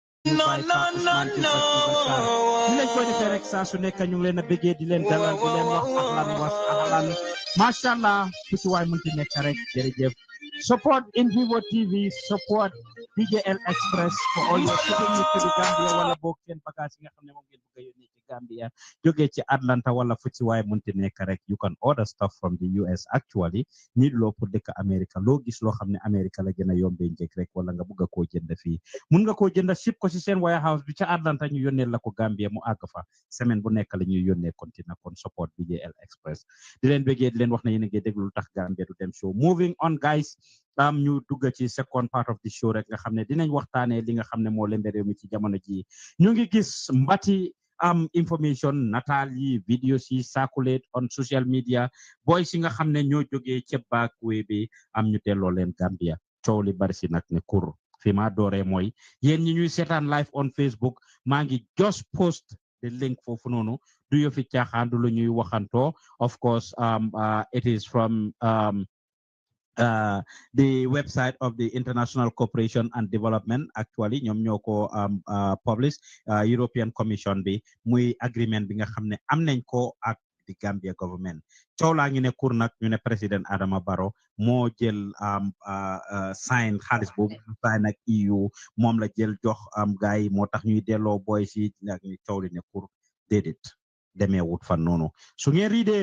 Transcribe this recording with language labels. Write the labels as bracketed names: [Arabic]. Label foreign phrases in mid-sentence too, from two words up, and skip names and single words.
[English] you by [Wolof] Pape Ousmane Diouf ak Iba Sarr ni lañ koy defee rek saa su nekk ñu ngi leen a bëggee di leen dalal di leen wax [Arabic] أهلا وسهلا ما شاء الله [Wolof] ku ci waay mënti nekk rek jërëjëf support In Vivo TV support DJL Express [English] for all your shipping to the Gambia [Wolof] wala boog seen bagage yi nga xam ne moom ngeen bëgg a yónnee ci Gambia jógee ci Atlanta wala fu ci waay mënti nekk rek [English] you can order stuff from the US actually [Wolof] ñi loo pour dëkk America loo gis loo xam ne America la gën a yombee njëkk rek wala nga bëgg a koo jënd fii mun nga koo jënd ship ko ci seen warehouse bi ca Atlanta ñu yónnee la ko Gambia mu àgg fa semaine bu nekk la ñuy yónnee continue kon support DJL Express di leen bëggee di leen wax ne yéen a ngi déglu Lutakh Gambia du dem show [English] moving on guys [Wolof] ñu dugg ci [English] second part of the show [Wolof] rek nga xam ne dinañ waxtaanee li nga xam ne moo lembe réew mi ci jamono ji ñu ngi gis mbati information nataal yi videos yi [English] circulate on social media [Wolof] boy si nga xam ne ñoo jógee ca backway bi ñu delloo leen Gambia coow li bari si nag ne kur fi ma dooree mooy yéen ñi ñuy seetaan [English] live on Facebook [Wolof] maa ngi [English] just post the link [Wolof] foofu noonu du yo fi caaxaan du lu ñuy waxantoo [English] of course it is from the website of the International Cooperation and Development actually [Wolof] ñoom ñoo ko publish European Commission bi muy agreement bi nga xam ne am nañ ko ak [English] the Gambia government [Wolof] coow laa ngi ne kur nag ñu ne président Adama Barrow moo jël sign xaalis boobu sign ak EU moom la jël jox gars yi moo tax ñuy delloo boy si ak ñu coow li ne kur déedéet demee wut fan noonu su ngeen riidee